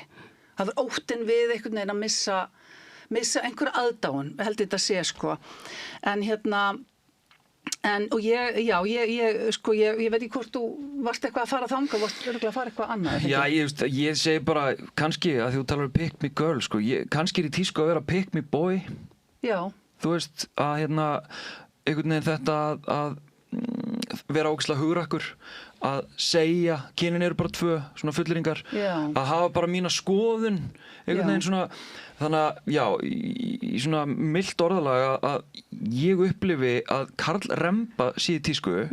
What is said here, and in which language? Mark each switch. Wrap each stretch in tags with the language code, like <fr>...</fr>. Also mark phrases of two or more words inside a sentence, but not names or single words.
<is>Það er óttinn við einhvern veginn að missa einhverja aðdáun, held þetta sé, sko. Og ég veit ekki hvort þú varst eitthvað að fara þangað, varst örugglega að fara eitthvað annað. Já, ég segi bara, kannski að því þú talar um</is> <en>pick me girl,</en> <is>sko, kannski er í tísku að vera</is> <en>pick me boy.</en> <is>Já. Þú veist, að einhvern veginn þetta að vera ógeðslega hugrakkur, að segja, kynin eru bara 2, svona fulleringar, að hafa bara mína skoðun, einhvern veginn svona, þannig að, já, í svona milt orðalega að ég upplifi að karlremba sé í tísku</is>